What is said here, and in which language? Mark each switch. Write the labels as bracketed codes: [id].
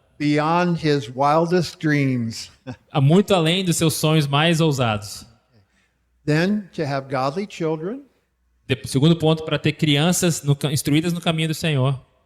[en] beyond his wildest dreams. [pt] Muito além dos seus sonhos mais ousados. [en] Then to have godly children, [pt] Segundo ponto, para ter crianças instruídas no caminho do Senhor.